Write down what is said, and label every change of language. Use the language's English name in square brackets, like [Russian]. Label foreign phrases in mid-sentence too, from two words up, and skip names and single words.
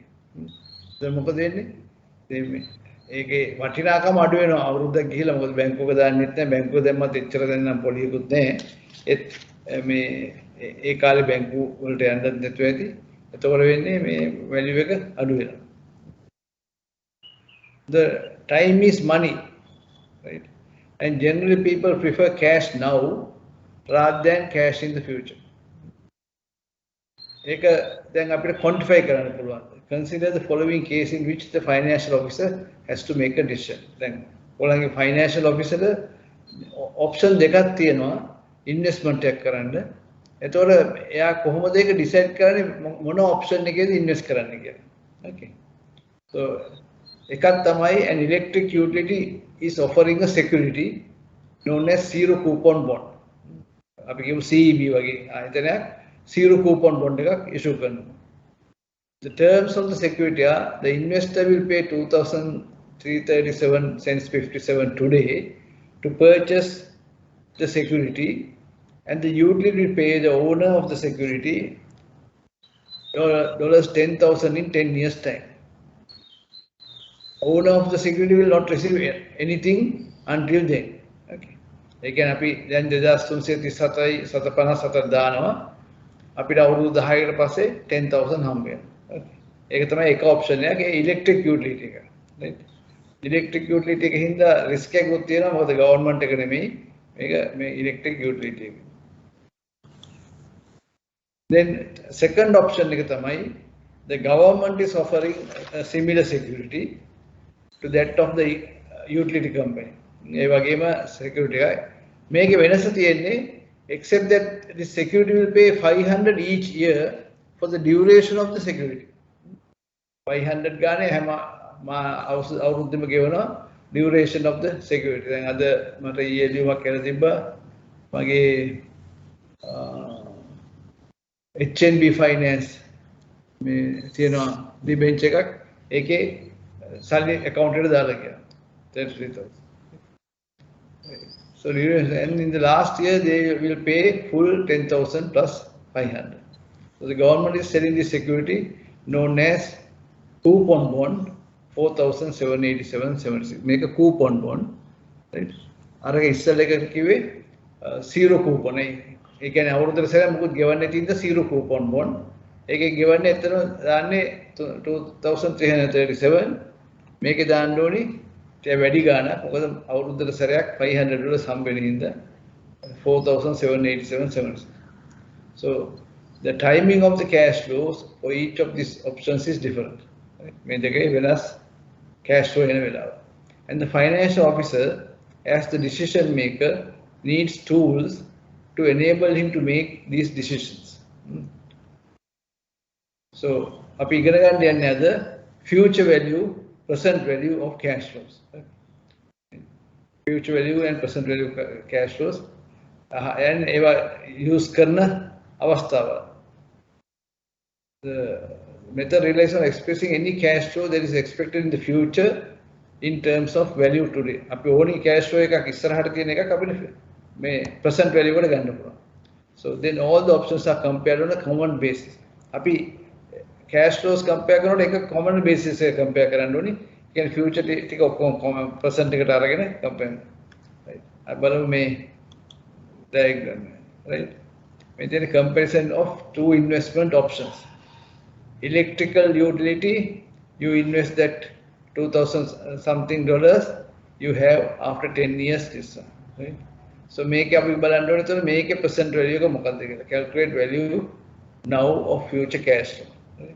[Sinhala] දැන් මොකද වෙන්නේ? දැන් ඒකේ වටිනාකම අඩු වෙනවා අවුරුද්දක් ගිහිලා මොකද බැංකුවක දාන්නෙත් නැහැ බැංකුව දැම්මත් එච්චර දැන් නම් පොලියකුත් නැහැ. ඒත් මේ ඒ කාලේ බැංකුව වලට යන්නත් නැතුව ඇති. එතකොට වෙන්නේ මේ වැලියු එක අඩු වෙනවා. [English] The time is money, right? And generally people prefer cash now rather than cash in the future. [Sinhala] ඒක දැන් අපිට quantify කරන්න පුළුවන්. [English] Consider the following case in which the financial officer has to make a decision. [Sinhala] දැන් ඔයාලගේ [English] financial officer [Sinhala] option දෙකක් තියෙනවා investment එකක් කරන්න. එතකොට එයා කොහොමද ඒක decide කරන්නේ මොන option එකේද invest කරන්න කියලා. Okay. [English] So [Sinhala] එකක් තමයි [English] an electric utility is offering a security known as zero coupon bond. [Sinhala] අපි කියමු CEB වගේ ආයතනයක් [English] zero coupon bond [Sinhala] එකක් issue කරනවා. [English] The terms of the security are the investor will pay 2,337 cents 57 today to purchase the security, and the utility will pay the owner of the security $10,000 in 10 years time. Owner of the security will not receive anything until then. Okay. [Sinhala] ඒ කියන්නේ අපි දැන් 2337යි 757 දානවා අපිට අවුරුදු 10කට පස්සේ 10000 හම්බ වෙනවා. ඒක තමයි එක ඔප්ෂන් එක. ඒ [English] electric utility [Sinhala] එක. right? [English] electric utility [Sinhala] එකේ හින්දා රිස්ක් එකකුත් තියෙනවා. මොකද ගවර්න්මන්ට් එක නෙමෙයි. මේක මේ [English] electric utility [Sinhala] එක. [English] Then second option [Sinhala] එක තමයි [English] the government is offering a similar security to that of the utility company. [Sinhala] ඒ වගේම security එකයි. මේකේ වෙනස තියෙන්නේ [English] except that the security will pay 500 each year for the duration of the security. [Sinhala] 500 ගානේ හැම අවුරුද්දෙම ගෙවනවා [English] duration of the security. [Sinhala] දැන් අද මට ඊයේ ලියුමක් කරලා තිබ්බා මගේ HNB finance මේ තියෙනවා ඩිබෙන්ච් එකක් ඒකේ සල්ලි account එකට දාලා කියලා 33,000. [English] So and in the last year they will pay full 10,000 plus 500. So the government is selling this security known as coupon bond 4,787.76. Make a coupon bond, right? [Sinhala] අරක ඉස්සෙල්ලා එක කිව්වේ [English] zero coupon [Sinhala] ඒ කියන්නේ අවුරුද්දට සැරයක් මොකුත් ගෙවන්නේ නැති ඉඳ [English] zero coupon bond. [Sinhala] ඒකේ ගෙවන්නේ එතන දාන්නේ 2,337 මේකේ දාන්න ඕනි වැඩි ගාණක් මොකද අවුරුද්දට සැරයක් $500 හම්බ වෙන හින්දා 4,787.76. [English] So the timing of the cash flows for each of these options is different. [Sinhala] මේ දෙකේ වෙනස් [English] cash flow [Sinhala] එන වෙලාව. [English] And the financial officer as the decision maker needs tools to enable him to make these decisions. So [Sinhala] අපි ඉගෙන ගන්න යන්නේ අද [English] future value, present value of cash flows. Future value and present value cash flows and [Sinhala] ඒවා use කරන අවස්ථාව. [English] The method relies on expressing any cash flow that is expected in the future in terms of value today. [Sinhala] අපි ඕනි [English] cash flow [Sinhala] එකක් ඉස්සරහට තියෙන එකක් අපිට මේ [English] present value [Sinhala] එකට ගන්න පුළුවන්. [English] So then all the options are compared on a common basis. [Sinhala] අපි [English] cash flows compare [Sinhala] කරනකොට එක [English] common basis [Sinhala] එක compare කරන්න ඕනි. කියන්නේ future ටික ඔක්කොම present එකට අරගෙන compare. Right. අපි බලමු මේ [English] diagram, right? Maintain a comparison of two investment options. Electrical utility, you invest that 2,000 something dollars, you have after 10 years this one, right? So make a make a percent value, calculate value now of future cash flow, right?